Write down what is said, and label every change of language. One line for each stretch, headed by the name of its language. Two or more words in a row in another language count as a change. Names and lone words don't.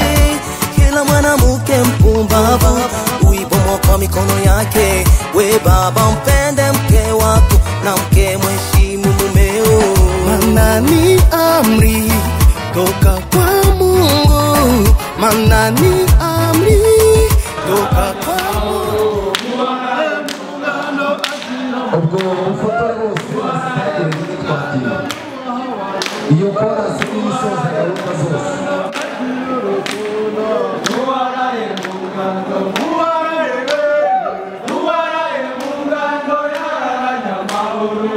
Swahili: Kila mwanamke mpumbavu huibomwa kwa mikono yake. We baba, mpende mke wako na mke mheshimu mumeo. Maana ni amri toka kwa Mungu. Maana ni amri toka kwa Mungu.
Kinyarwanda: ubwo bufotore bose zitagire n'itwakira iyo korasi n'isoza gahunda zose Uwaraye mungano yararanya amahoro.